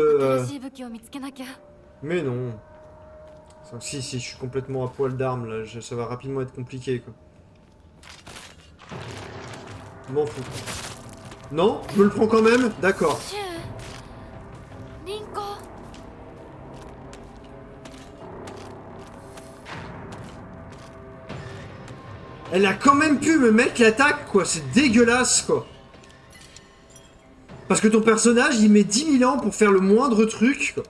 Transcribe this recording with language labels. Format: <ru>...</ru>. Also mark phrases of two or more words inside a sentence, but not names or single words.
<ja>新しい武器を見つけなきゃ。</ja> <fr>Mais non. Si, je suis complètement à poil d'armes, là. Ça va rapidement être compliqué, quoi. M'en fous. Non, je me le prends quand même. D'accord. シュウ、リンコ。 Elle a quand même pu me mettre l'attaque, quoi. C'est dégueulasse, quoi. Parce que ton personnage, il met 10 000 ans pour faire le moindre truc, quoi.</fr>